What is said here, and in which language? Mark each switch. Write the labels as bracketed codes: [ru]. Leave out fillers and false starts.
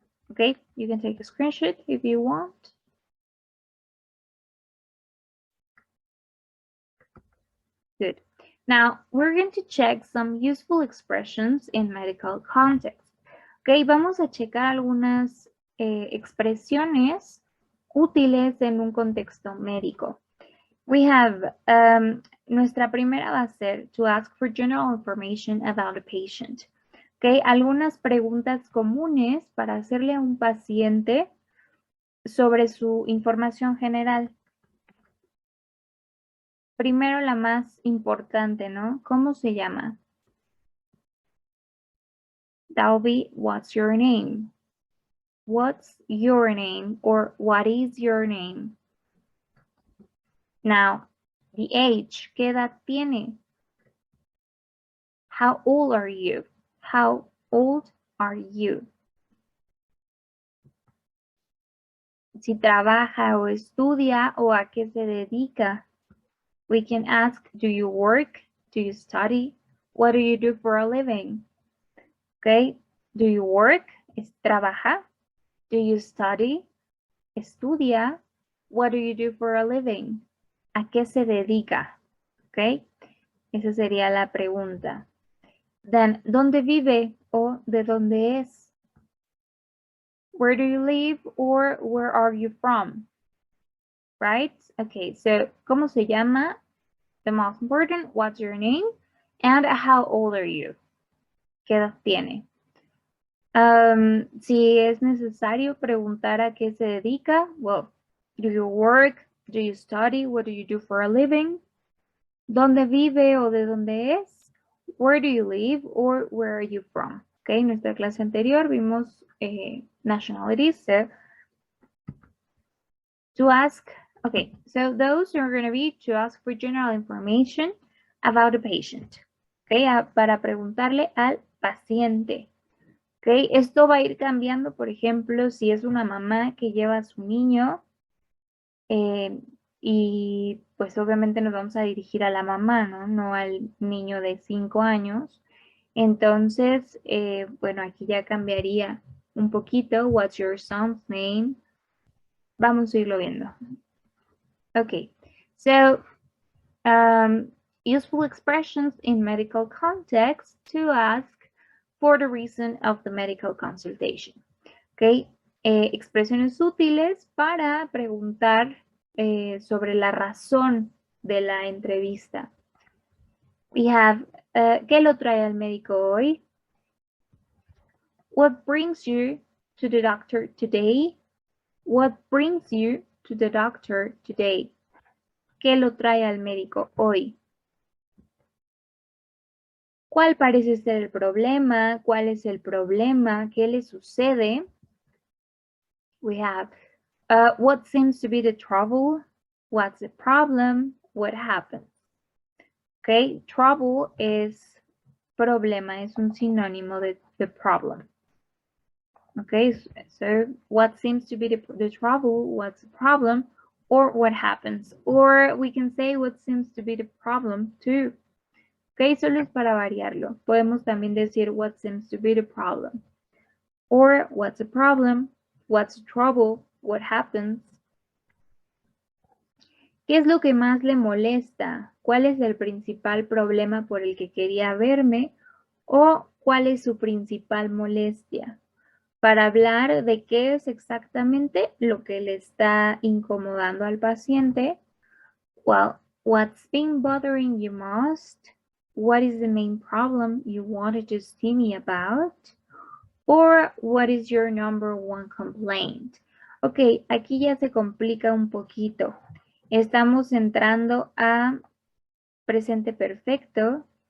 [en] Okay, you can take a screenshot if you want. Good. Now, we're going to check some useful expressions in medical context. [es] Okay, vamos a checar algunas expresiones útiles en un contexto médico. [en] We have, [es] nuestra primera va a ser [en] to ask for general information about a patient. [es] Okay, algunas preguntas comunes para hacerle a un paciente sobre su información general. Primero la más importante, ¿no? ¿Cómo se llama? [en] That'll be, what's your name? What's your name? Or what is your name? Now, the age, [es] ¿qué edad tiene? [en] How old are you? How old are you? [es] Si trabaja o estudia o a qué se dedica. [en] We can ask, do you work? Do you study? What do you do for a living? Okay, do you work? [es] ¿Trabaja? [en] Do you study? [es] ¿Estudia? [en] What do you do for a living? [es] ¿A qué se dedica? Okay, esa sería la pregunta. Then, ¿dónde vive o de dónde es? [en] Where do you live or where are you from? Right? Okay, so, [es] ¿cómo se llama? [en] The most important, what's your name? And how old are you? [es] ¿Qué edad tiene? Si es necesario preguntar a qué se dedica, [en] well, do you work? Do you study? What do you do for a living? [es] ¿Dónde vive o de dónde es? [en] Where do you live or where are you from? [es] Okay, en nuestra clase anterior vimos nationalities. [en] So, to ask, okay, so those are going to be to ask for general information about the patient. [es] Okay, para preguntarle al paciente. Okay, esto va a ir cambiando, por ejemplo, si es una mamá que lleva a su niño y pues obviamente nos vamos a dirigir a la mamá, ¿no? No al niño de 5 años. Entonces, bueno, aquí ya cambiaría un poquito. [en] What's your son's name? [es] Vamos a irlo viendo. [en] Okay, so useful expressions in medical context to ask for the reason of the medical consultation. [es] Okay, expresiones útiles para preguntar sobre la razón de la entrevista. [en] We have, [es] ¿qué lo trae al médico hoy? [en] What brings you to the doctor today? What brings you to the doctor today? [es] ¿Qué lo trae al médico hoy? ¿Cuál parece ser el problema? ¿Cuál es el problema? ¿Qué le sucede? [en] We have, what seems to be the trouble? What's the problem? What happened? Okay, trouble [es] es problema, es un sinónimo de [en] the problem. Okay, so what seems to be the trouble, what's the problem, or what happens. Or we can say what seems to be the problem too. [es] Okay, solo es para variarlo. Podemos también decir [en] what seems to be the problem. Or what's the problem, what's the trouble, what happens. [es] ¿Qué es lo que más le molesta? ¿Cuál es el principal problema por el que quería verme? ¿O cuál es su principal molestia? Para hablar de qué es exactamente lo que le está incomodando al paciente. [en] Well, what's been bothering you most? What is the main problem you wanted to see me about? Or what is your number one complaint? Ok, [es] aquí ya se complica un poquito. Estamos entrando a presente perfecto.